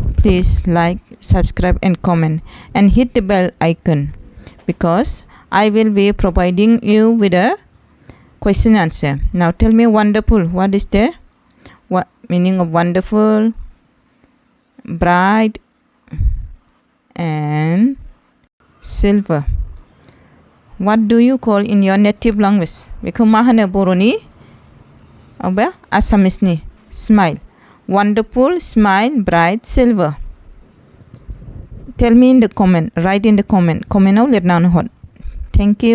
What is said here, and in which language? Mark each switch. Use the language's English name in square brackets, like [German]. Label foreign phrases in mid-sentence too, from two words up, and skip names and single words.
[English] Please like, subscribe and comment and hit the bell icon, because I will be providing you with a question answer. Now tell me, wonderful, what is the meaning of wonderful? Bright and silver. What do you call in your native language? [Bodo] बेखौ मा होनो बर'नि Assamese नि smile. [English] Wonderful, smile, bright, silver. Tell me in the comment. Write in the comment. [Bodo] Comment आव लिरनानै हर. [English] Thank you.